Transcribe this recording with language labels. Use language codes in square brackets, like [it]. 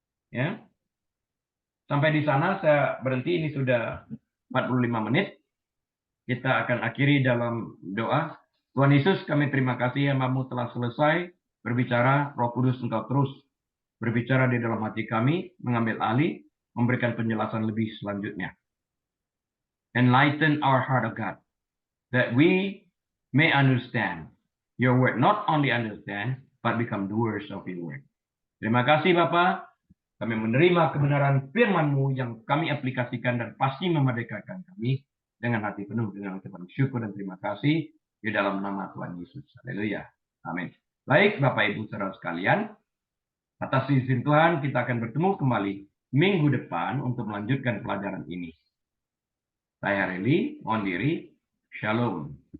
[id] Ya. Sampai di sana saya berhenti, ini sudah 45 menit. Kita akan akhiri dalam doa. Tuhan Yesus, kami terima kasih hamba-Mu telah selesai berbicara. Roh Kudus Engkau terus berbicara di dalam hati kami, mengambil alih, memberikan penjelasan lebih selanjutnya. [en] Enlighten our heart, of God, that we may understand your word. Not only understand, but become doers of your word. [id] Terima kasih Bapa. Kami menerima kebenaran firman-Mu yang kami aplikasikan dan pasti memerdekakan kami dengan hati penuh dengan ucapan syukur dan terima kasih di dalam nama Tuhan Yesus. Haleluya. Amin. Baik Bapak Ibu saudara sekalian, atas izin Tuhan kita akan bertemu kembali minggu depan untuk melanjutkan pelajaran ini. Saya Reli, mohon diri. Shalom.